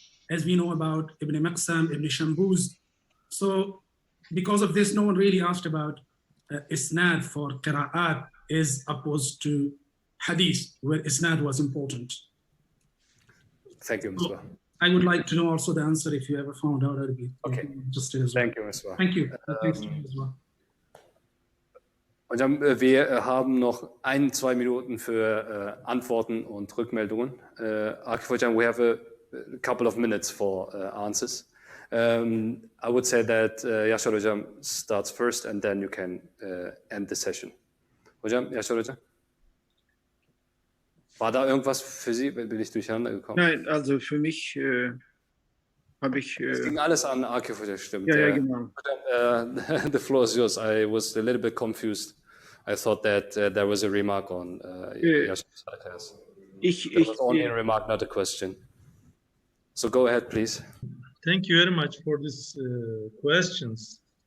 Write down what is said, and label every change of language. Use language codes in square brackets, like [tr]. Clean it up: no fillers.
[en] As we know about Ibn Maqsam, Ibn Shambuz. So because of this, no one really asked about isnad for qira'at as opposed to hadith, where isnad was important. Thank you, Misbah. I would like to know also the answer if you ever found out. I'd be interested as well. Thank you, Misbah. Thank you. Thanks to you as well. [de] Und wir haben noch 1-2 Minuten für Antworten und Rückmeldungen. [en] Akif KOÇ, we have a couple of minutes for answers. I would say that Yashar Hocam starts first and then you can end the session. Hocam, Yashar Hocam? [de] War da irgendwas für Sie? Bin ich durcheinander gekommen? Nein, also für mich habe ich... Es ging alles an Akif KOÇ, stimmt. Ja, genau. [en] The floor is yours. I was a little bit confused. I thought that there was a remark on Yashar's podcast. It was only a remark, not a question. So go ahead, please. Thank you very much for these questions.